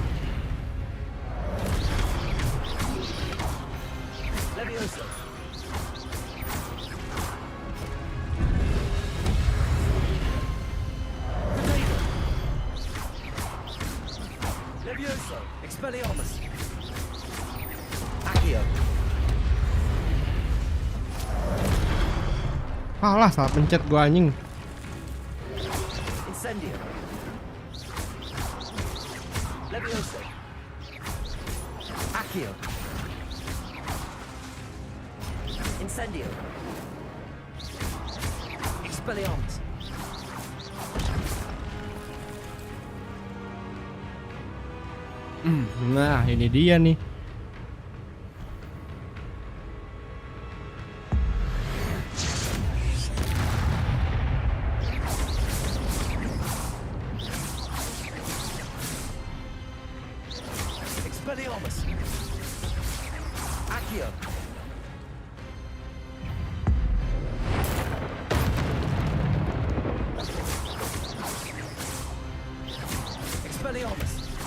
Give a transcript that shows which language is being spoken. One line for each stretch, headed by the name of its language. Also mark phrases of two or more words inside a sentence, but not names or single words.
Indonesian: Levioso. Protego. Levioso. Expelliarmus. Accio. Alah, salah pencet gua anjing. Incendio. Levioso. Accio. Incendio. Expelliarmus. Nah, ini dia nih. Expelliarmus. Accio. Expelliarmus.